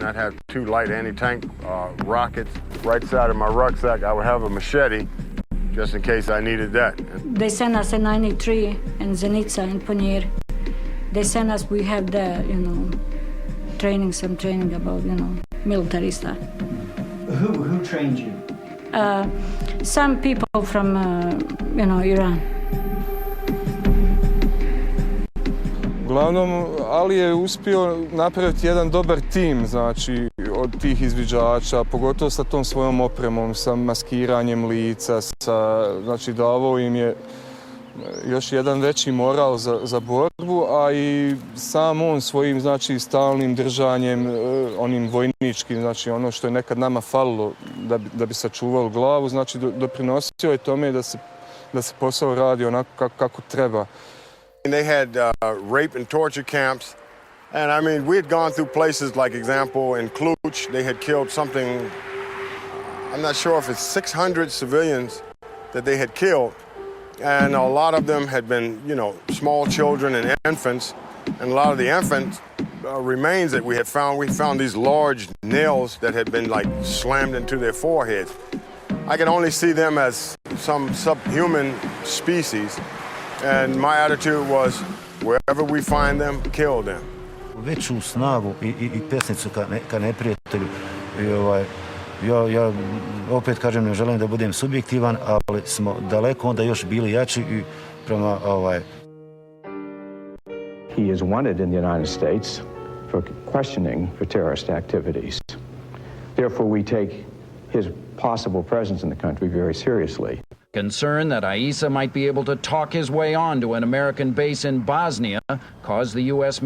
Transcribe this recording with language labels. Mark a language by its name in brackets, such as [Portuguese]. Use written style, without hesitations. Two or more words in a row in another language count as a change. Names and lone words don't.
[English] I'd have 2 light anti-tank rockets. Right side of my rucksack, I would have a machete, just in case I needed that. They sent us a 93 in Zenica and Ponier. They sent us, we have the, some training about, military stuff. Who trained you? Some people from, Iran. [Bosnian] Uglavnom, Ali je uspio napraviti jedan dobar tim, znači, od tih izviđača, pogotovo sa tom svojom opremom, sa maskiranjem lica, znači, davo im je još jedan veći moral za borbu, a i sam on svojim, znači, stalnim držanjem, onim vojničkim, znači, ono što je nekad nama falilo da bi sačuvalo glavu, znači, doprinosio je tome da se posao radi onako kako treba. [English] They had rape and torture camps, and I mean, we had gone through places like, example, in Cluj, they had killed something, I'm not sure if it's 600 civilians that they had killed, and a lot of them had been, small children and infants, and a lot of the infant remains that we found these large nails that had been like slammed into their foreheads. I could only see them as some subhuman species. And my attitude was, wherever we find them, kill them. [Bosnian] Veću snagu i pesnicu ka neprijatelju. Ja opet kažem, ne želim da budem subjektivan, ali smo daleko onda još bili jači i prema [English] He is wanted in the United States for questioning for terrorist activities. Therefore, we take his possible presence in the country very seriously. Concern that Isa might be able to talk his way onto an American base in Bosnia caused the U.S.